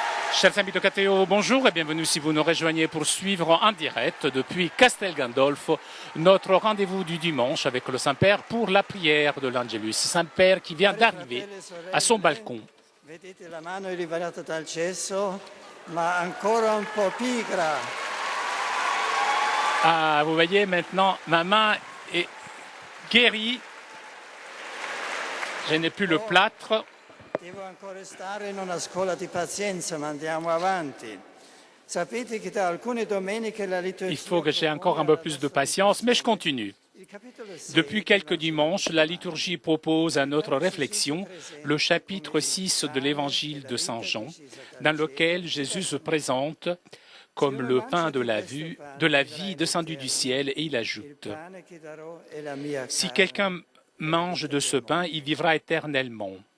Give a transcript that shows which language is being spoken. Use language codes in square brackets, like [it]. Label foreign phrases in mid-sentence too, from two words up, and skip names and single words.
[fr] Chers amis de KTO, bonjour et bienvenue si vous nous rejoignez pour suivre en direct depuis Castel Gandolfo notre rendez-vous du dimanche avec le Saint-Père pour la prière de l'Angelus. Saint-Père qui vient d'arriver à son balcon. [it] Vedete la mano è liberata dal cesso, ma ancora un po' pigra. [fr] Ah, vous voyez maintenant, ma main est guérie. Je n'ai plus le plâtre. [it] Devo ancora stare in una scuola di pazienza, ma andiamo avanti. Sapete che da alcune domeniche la liturgia... [fr] Il faut que j'ai encore un peu plus de patience, mais je continue. Depuis quelques dimanches, la liturgie propose à notre réflexion le chapitre 6 de l'évangile de Saint Jean, dans lequel Jésus se présente comme le pain de la vie descendu du ciel, et il ajoute « Si quelqu'un mange de ce pain, il vivra éternellement.